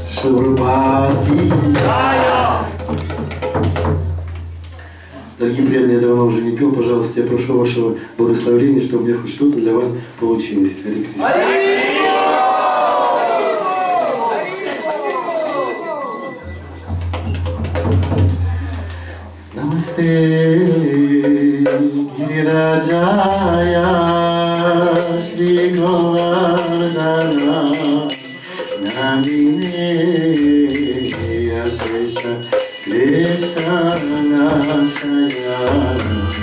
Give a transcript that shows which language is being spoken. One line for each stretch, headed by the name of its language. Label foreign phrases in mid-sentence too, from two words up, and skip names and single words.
Russian: Дорогие преданные, я давно уже не пел, пожалуйста, я прошу вашего благословения, чтобы у меня хоть что-то для вас получилось.
Sanskrit: हरे कृष्ण. नमस्ते गिरिराजाय श्री गोवर्धन नाम्ने अशेष कृष्ण शयन